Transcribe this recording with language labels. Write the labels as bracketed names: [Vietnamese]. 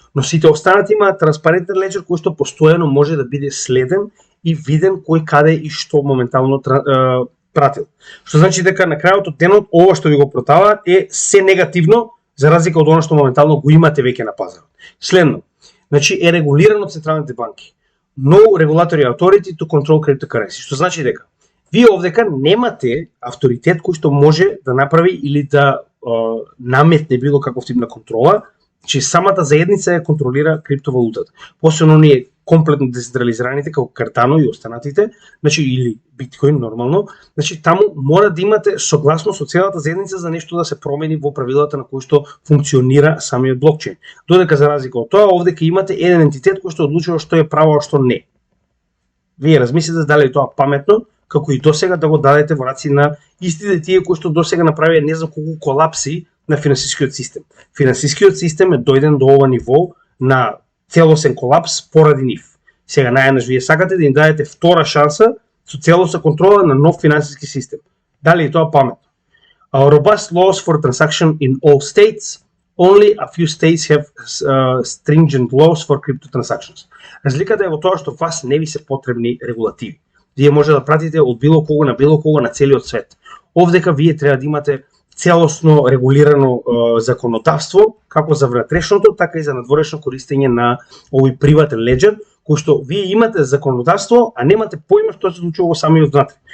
[Macedonian] Но сите останати имаат транспарентен леџер кој што постојано може да биде следен и виден кој каде и што моментално пратил. Што значи дека на крајот од денот ова што ви го продаваат е се негативно, за разлика од она што моментално го имате веќе на пазарот. Следно, значи е регулирано од централните банки. [English] No regulatory authority to control cryptocurrency. [Macedonian] Што значи дека вие овдека немате авторитет кој што може да направи или да наметне било каков тип на контрола, че самата заедница ја контролира криптовалутата. Посебно оние комплетно децентрализираните како Cardano и останатите, значи или Bitcoin нормално, значи таму мора да имате согласност со целата заедница за нешто да се промени во правилата на кои што функционира самиот блокчейн. Додека за разлика од тоа, овде ќе имате еден ентитет кој што одлучува што е право, а што не. Вие размислите дали е тоа паметно, како и досега да го дадете во раци на истите тие кои што досега направија не знам колку колапси на финансискиот систем. Финансискиот систем е дојден до ова ниво на целосен колапс поради нив. Сега најнаш вие сакате да им дадете втора шанса со целосна контрола на нов финансиски систем. Дали е тоа паметно? [English] Robust laws for transaction in all states. Only a few states have stringent laws for crypto transactions. [Macedonian] Разликата е во тоа што вас не ви се потребни регулативи. Вие може да пратите од било кого на целиот свет. Овдека вие треба да имате целосно регулирано законодавство, како за внатрешното, така и за надворешно користење на овој приватен леџер, кој што вие имате законодавство, а немате поима што се случува во самиот внатре.